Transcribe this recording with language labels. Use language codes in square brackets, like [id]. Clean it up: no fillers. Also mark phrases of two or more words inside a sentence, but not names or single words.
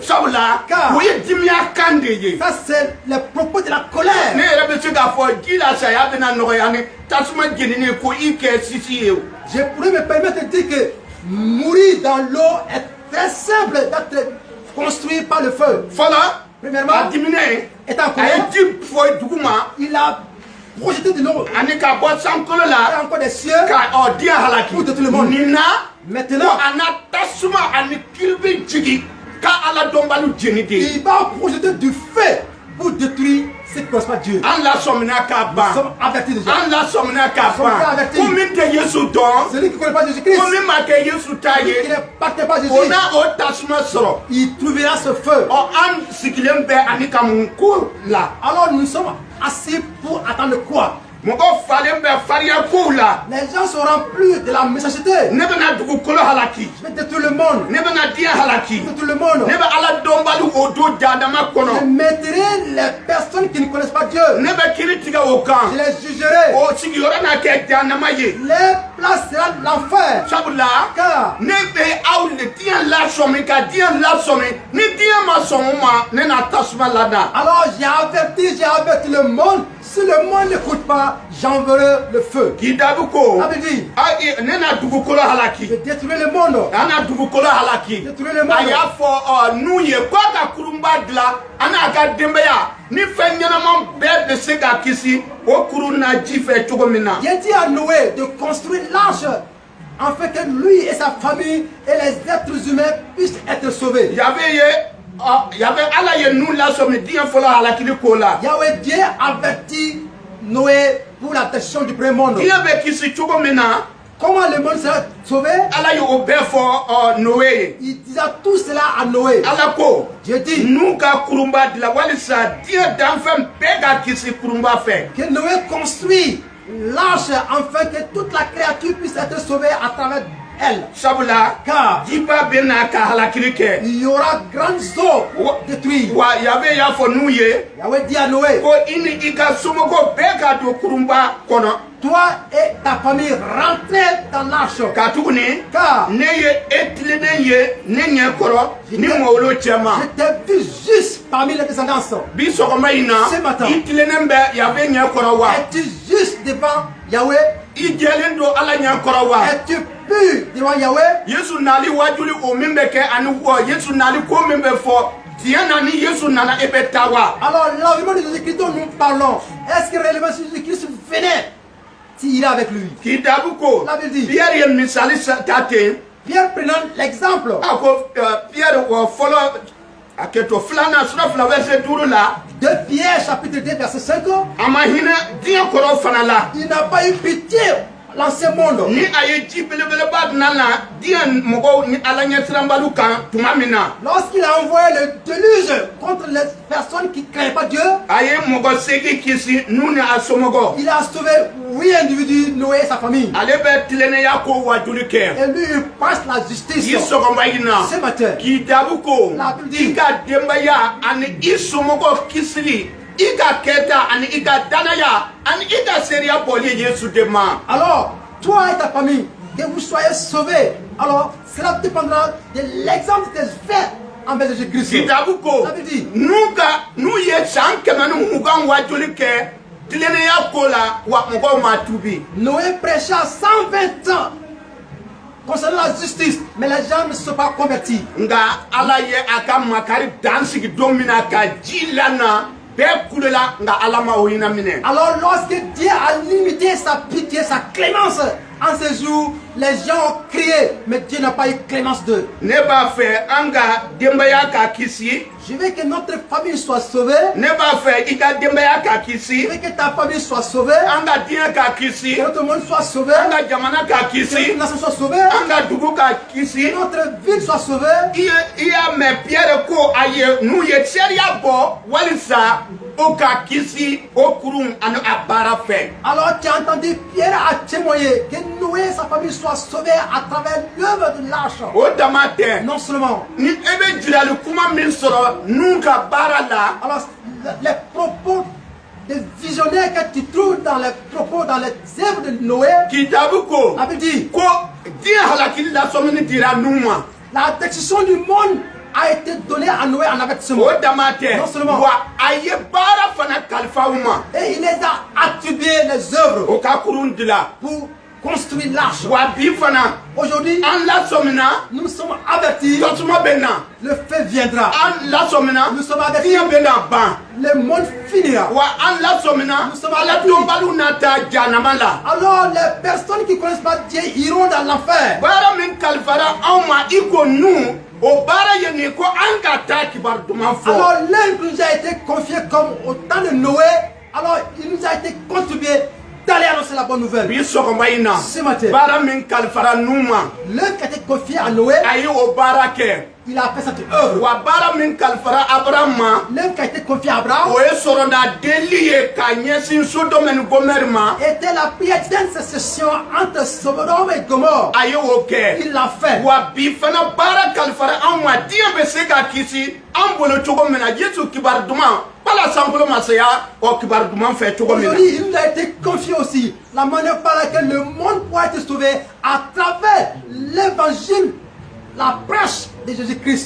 [bm] Sabula [fr] Car- [bm] o ye dimiya kan de ye. [fr] Ça, c'est les propos de la colère. [bm] Ne yɛrɛ bɛ se k'a fɔ ji la saya bɛna nɔgɔya ni tasuma jenini ko i kɛ sisi ye o. [fr] Je pourrais me permettre de dire que mourir dans l'eau est très simple d'être construit par le feu. [bm] Fɔlɔ [fr] Premièrement, [bm] a diminɛ [fr] est en [bm] a ye [fr] colère. [bm] ji fɔ dugu ma [fr] Il a projeté de l'eau [bm] ani ka bɔ sankolo [fr] et la encore des cieux. [bm] ka diɲɛ halaki. [fr] Pour tout le monde. [bm] Nin na ko [fr] Maintenant, [bm] a na tasuma ani kiribi jigi ka Ala dɔnbaliw jeni de. [fr] il va projeter du feu pour détruire ce qui ne pas Dieu. [bm] An lasɔmina ka [fr] Nous [bm] ban. [fr] sommes avertis déjà. [bm] An lasɔmina ka [fr] Nous sommes [bm] ban. [fr] avertis. [bm] Ko min tɛ Yesu dɔn. [fr] Celui qui ne connaît pas Jésus-Christ, [bm] Ko min ma kɛ Yesu ta [fr] celui qui [bm] ye. [fr] n'est pas Jésus, [bm] O na o tasuma sɔrɔ. [fr] il trouvera ce feu. [bm] An sigilen bɛ ani ka mun ko la. [fr] Alors nous sommes assis pour attendre quoi? [bm] mɔgɔ falen bɛ farinya kow la. [fr] Les gens seront plus de la méchanceté. [bm] Ne bɛna dugukolo halaki. [fr] Je vais détruire le monde. [bm] Ne bɛna diɲɛ halaki. [fr] Je vais détruire le monde. [bm] Ne bɛ ala dɔnbali o don jahanama [fr] Je [bm] kɔnɔ. [fr] mettrai les personnes qui ne connaissent pas Dieu. [bm] Ne bɛ kiiri tigɛ o [fr] Je [bm] kan. [fr] les jugerai. [bm] O sigiyɔrɔ n'a kɛ jahanama ye. [fr] Les places sera l'enfer. [bm] Sabula [fr] Car [bm] ne bɛ aw le diɲɛ lasɔmi ka diɲɛ lasɔmi. Ni diɲɛ ma sɔn o ma ne na tasuma lada. [fr] alors j'ai averti le monde. Si le monde n'écoute pas, j'enverrai le feu. [bm] K'i daabi ko. [fr] Ça veut dire, [bm] ne na dugukolo [fr] je [bm] halaki. [fr] vais détruire le monde. [bm] An na dugukolo halaki. [fr] Détruire le monde. [bm] A y'a fɔ n'u ye k'a ka kurunba dilan a n'a ka denbaya ni fɛn ɲɛnama bɛɛ bɛ se ka kisi o kurun na ji fɛ cogo min na. [fr] J'ai dit à Noé de construire l'arche afin que lui et sa famille et les êtres humains puissent être sauvés. [bm] Y'avait ala ye nu lasɔmi diɲɛ fɔlɔ halakili ko la. [fr] Yahweh Dieu avertit Noé pour la destruction du premier monde. [bm] Diɲɛ bɛ kisi cogo min na. [fr] Comment le monde sera sauvé? [bm] Ala y'o bɛɛ fɔ Noé ye. [fr] Il disait tout cela à Noé. [bm] Ala ko. [fr] Dieu dit [bm] N'u ka kurunba dilan walisa diɲɛ danfɛn bɛɛ ka kisi kurunba fɛ. [fr] que Noé construit l'arche afin que toute la créature puisse être sauvée à travers elle. [bm] Sabula. [fr] Car [bm] Jiba bɛ na ka halakili kɛ. [fr] il y aura grandes eaux pour détruire. [bm] Wa Yahweh y'a fɔ n'u ye. [fr] Yahweh dit à Noé, [bm] Ko i ni i ka somɔgɔw bɛɛ ka don kurunba kɔnɔ. [fr] toi et ta famille rentrez dans l'arche. [bm] Ka tuguni. [fr] Car [bm] Ne ye e tilennen ye ne ɲɛ kɔrɔ ni mɔwolo cɛman. [fr] je t'ai vu juste parmi les descendants. [bm] Bi sɔgɔma in na [fr] Ce matin. [bm] i tilennen bɛ Yahweh ɲɛ kɔrɔ wa. [fr] Es-tu juste devant Yahweh? [bm] I jɛlen don Ala ɲɛ kɔrɔ wa. [fr] Es-tu pur devant Yahweh? [bm] Yesu nali wajuli o min bɛ kɛ ani Yesu nali ko min bɛ fɔ diɲɛ na ni Yesu nana e bɛ taa wa. [fr] Alors l'avènement de Jésus-Christ dont nous parlons, est-ce que réellement si Jésus-Christ venait, tu irais avec lui? [bm] K'i daabi ko [fr] La Bible dit. [bm] Pierre ye misali ta ten. [fr] Pierre prenant l'exemple [bm] A ko Pierre fɔlɔ a kɛ to filanan sura 2 verset 5 la. [fr] de Pierre chapitre 2 verset 5, [bm] A ma hinɛ diɲɛ kɔrɔ fana la. [fr] il n'a pas eu pitié l'ancien monde. [bm] Ni a ye ji belebeleba dilan na diɲɛ mɔgɔw ni Ala ɲɛsiranbaliw kan tuma min na. [fr] Lorsqu'il a envoyé le déluge contre les personnes qui ne craignent pas Dieu, [bm] A ye mɔgɔ 8 kisi n'u ni a somɔgɔw. [fr] il a sauvé 8 individus, Noé et sa famille. [bm] Ale bɛ tilennenya ko wajuli kɛ. [fr] Et lui, il passe la [bm] K'i [fr] justice. [bm] sɔgɔma in na. [fr] Ce matin, [bm] K'i daabi ko [fr] La Bible dit. [bm] i ka denbaya ani i somɔgɔw kisili i ka kɛta ani i ka danaya ani i ka seereya bɔli Yesu de ma. [fr] alors, toi et ta famille, que vous soyez sauvés, alors cela dépendra de l'exemple que je fais envers Jésus-Christ. [bm] K'i daabi ko [fr] Ça veut dire, [bm] n'u ye san 120 wajuli kɛ tilennenya ko la wa mɔgɔw ma tubi. [fr] Noé prêcha 120 ans concernant la justice, mais les gens ne se sont pas convertis. [bm] Nga Ala ye a ka makari dan sigi don min na ka ji lana bɛɛ kulela nga Ala ma o hinɛ minɛ. [fr] Alors lorsque Dieu a limité sa pitié, sa clémence, en ces jours, les gens ont crié, mais Dieu n'a pas eu clémence d'eux. [bm] Ne b'a fɛ an ka denbaya ka kisi. [fr] Je veux que notre famille soit sauvée. [bm] Ne b'a fɛ i ka denbaya ka [fr] Je [bm] kisi. [fr] veux que ta famille soit sauvée. [bm] An ka diɲɛ ka kisi. [fr] Que notre monde soit sauvé. [bm] An ka jamana ka [fr] Que [bm] kisi. [fr] notre nation soit sauvée. [bm] An ka dugu ka kisi. [fr] Que notre ville soit sauvée. [bm] I y'a mɛn Pierre ko a ye n'u ye sariya bɔ walisa o ka kisi o kurun ani a baara fɛ. [fr] Alors tu as entendu Pierre a témoigné que Noé et sa famille soient sauvés à travers l'œuvre de l'arche. [bm] O dama tɛ. [fr] Non seulement. [bm] Ni e bɛ jirali kuma min sɔrɔ n'u ka baara la. [fr] Alors les propos des visionnaires que tu trouves dans les propos, dans les œuvres de Noé, [bm] K'i daabi ko [fr] avait dit [bm] ko diɲɛ halakili lasɔmini dira n'u ma. [fr] la destruction du monde a été donnée à Noé en avertissement. [bm] O dama tɛ. [fr] Non seulement. [bm] Wa a ye baara fana kalifa u ma. [fr] Et il les a attribué les œuvres [bm] O ka kurun dilan. [fr] pour construire l'arche. [bm] Wa bi fana [fr] Aujourd'hui, [bm] an lasɔmina [fr] nous sommes avertis, [bm] tasuma bɛ na. [fr] le feu viendra. [bm] An lasɔmina [fr] Nous sommes avertis, [bm] diɲɛ bɛ na ban. [fr] le monde finira. [bm] Wa an lasɔmina [fr] Nous sommes [bm] Ala dɔnbaliw na taa jahanama la. [fr] Alors les personnes qui ne connaissent pas Dieu iront dans l'enfer. [bm] Baara min kalifara anw ma i ko nu o baara ye nin ko an ka taa kibaru duman fɔ. [fr] Alors l'œuvre nous a été confiée comme au temps de Noé. Alors il nous a été contribué d'aller annoncer la bonne nouvelle. [bm] Bi sɔgɔma in [fr] Ce [bm] na [fr] matin, [bm] baara min kalifara nu ma [fr] l'œuvre qui a été confiée à Noé, [bm] a ye o baara kɛ. [fr] il a fait cette œuvre. [bm] Wa bara min kalfara Abraham ma. [fr] L'œuvre qui a été confiée à Abraham [bm] O ye sɔrɔ na deli ye ka ɲɛsin Sodome ni Gomɛri ma. [fr] était la prière d'intercession entre Sodome et Gomorrhe. [bm] A ye o kɛ. [fr] Il l'a fait. [bm] Wa bi fana baara kalifara anw ma diɲɛ bɛ se ka kisi an bolo cogo min na Yesu kibaru duman wala sankolo masaya o kibaru duman fɛ cogo min na. [fr] Aujourd'hui, il nous a été confié aussi la manière par laquelle le monde pourra être sauvé à travers l'évangile, la prêche de Jésus-Christ.